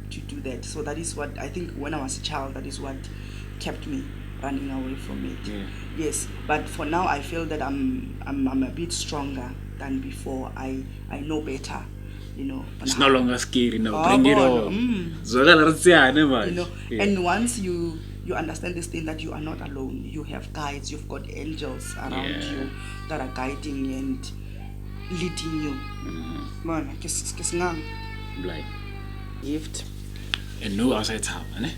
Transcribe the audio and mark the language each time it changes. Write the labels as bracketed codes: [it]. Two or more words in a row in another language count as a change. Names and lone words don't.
[en] So that is what I think when I was a child, that is what kept me running away from it. Yeah. Yes, but for now I feel that I'm a bit stronger than before. I know better, you know. It's no longer scary now. Oh, Bring it God, on. [zu] Zwakala re tseane, [en] you man. know. Yeah. And once you understand this thing, that you are not alone, you have guides, you've got angels around you that are guiding and leading you. Man, Like, gift. and no outside town, ne?